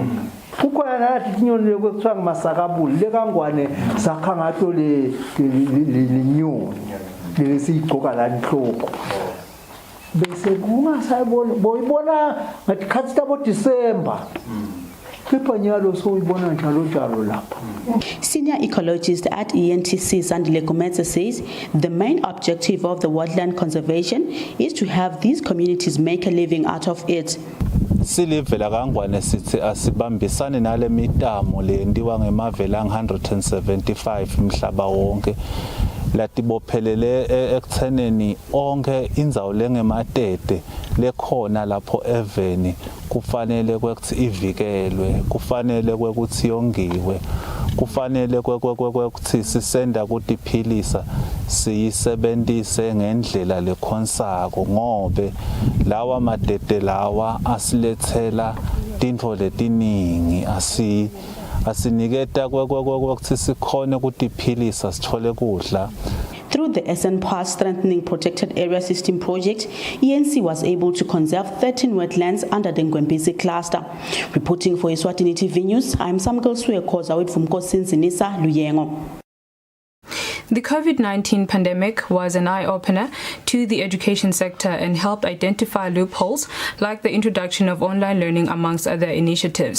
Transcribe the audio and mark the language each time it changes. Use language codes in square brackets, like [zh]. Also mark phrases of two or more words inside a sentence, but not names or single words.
[ss] Kukhona nathi inyoni lekuthiwa ngumasakabuli lekangwane sakha ngato le nyoni lesiyigcoka la inhloko bese kungasayibona boyibona ngathi khathi tabo December kepha nyalo soyibona njalo lapha. [en] Senior ecologist at ENTC Sandile Gomez says the main objective of the wetland conservation is to have these communities make a living out of it. [ss] Silivela kangwane sithi asibambisane nale mitamo lendiwa ngemavela 175 umhlaba wonke latibophelele ekutheneni onke indzawo lengematete lekhona lapho eveni kufanele kwekuthi ivikelwe, kufanele kwekuthi yongiwe, kufanele kwekuthi sisenda kutiphilisa siyisebenzise ngendlela lekhonsako ngobe lawa madete lawa asilethela tintfo letiningi asiniketa kwekuthi sikhone kutiphilisa sithole kudla. [en] Through the SNPAR Strengthening Protected Area System project, ENC was able to conserve 13 wetlands under the Ngwembisi cluster. Reporting for Eswatini TV News, I am Samgal Suekoza with Sinsinisa Luyengo. The COVID-19 pandemic was an eye-opener to the education sector and helped identify loopholes like the introduction of online learning amongst other initiatives.